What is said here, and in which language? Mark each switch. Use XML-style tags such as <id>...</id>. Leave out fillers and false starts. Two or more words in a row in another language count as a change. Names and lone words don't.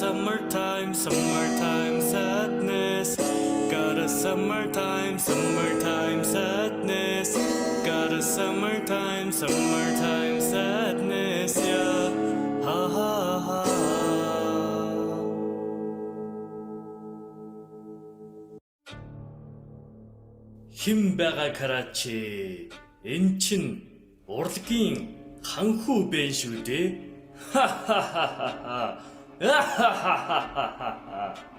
<en>summertime, summertime sadness. Got a summertime, summertime sadness. Got a summertime, summertime sadness, yeah. Ha ha ha.</en> <mn>Хим байгаа Карачи? Эн чин урлагийн ханхүү бэн шүү дээ. Ха ха ха ха.</mn>